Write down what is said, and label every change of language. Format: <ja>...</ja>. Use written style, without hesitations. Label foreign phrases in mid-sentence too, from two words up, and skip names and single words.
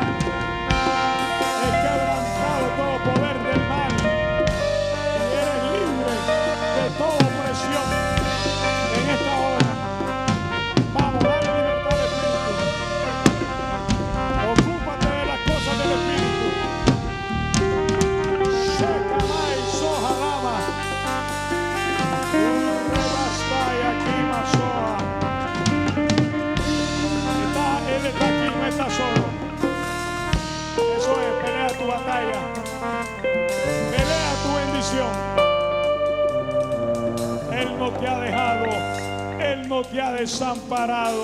<es>Es quebrantado todo poder del mal. Y eres libre de toda opresión en esta hora. Vamos, dale libertad de espíritu. Ocúpate de las cosas del espíritu. Shekamai sohalama. Rebastai aquí masoa. Él está aquí, no está solo. Eso es, pelea tu batalla. Pelea tu bendición. Él no te ha dejado. Él no te ha desamparado.</es>